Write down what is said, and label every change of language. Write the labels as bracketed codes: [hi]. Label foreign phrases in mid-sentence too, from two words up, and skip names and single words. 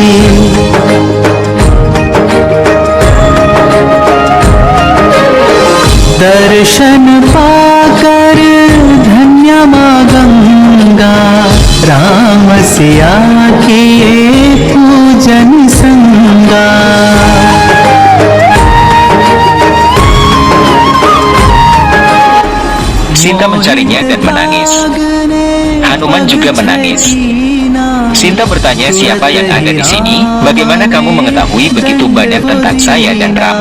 [hi] दर्शन पाकर धन्य मां गंगा, राम सिया किए पूजन संगा। [id] Sinta mencarinya dan menangis. Hanuman juga menangis. Sinta bertanya, siapa yang ada di sini? Bagaimana kamu mengetahui begitu banyak tentang saya dan Rama?